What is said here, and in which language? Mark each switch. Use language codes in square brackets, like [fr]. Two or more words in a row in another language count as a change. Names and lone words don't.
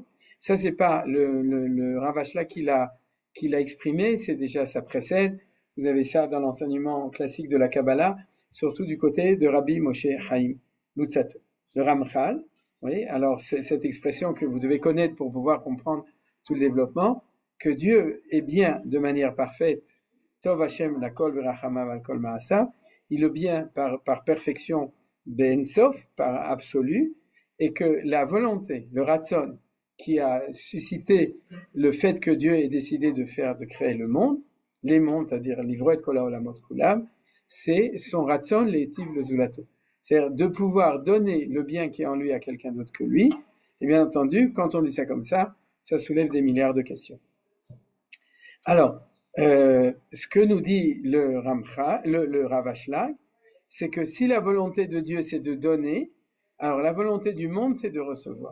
[fr] Ça c'est pas le Rav Ashlag qui l'a exprimé, c'est déjà ça précède. Vous avez ça dans l'enseignement classique de la Kabbalah, surtout du côté de Rabbi Moshe Chaim Luzzatto. Le Ramchal, vous voyez, alors c'est cette expression que vous devez connaître pour pouvoir comprendre tout le développement, que Dieu est bien de manière parfaite, [he] טוב ה' לכל ורחמיו על כל מעשיו, [fr] il est bien par perfection, [he] אין סוף, [fr] par absolu, et que la volonté, le ratson, qui a suscité le fait que Dieu ait décidé de créer le monde, les mondes, c'est-à-dire l'ivroet [he] כל העולמות כולם, [fr] c'est son ratson, [he] להיטיב לזולתו. [fr] C'est-à-dire de pouvoir donner le bien qui est en lui à quelqu'un d'autre que lui. Et bien entendu, quand on dit ça comme ça soulève des milliards de questions. Alors, ce que nous dit le Rav Ashlag, c'est que si la volonté de Dieu c'est de donner, alors la volonté du monde c'est de recevoir.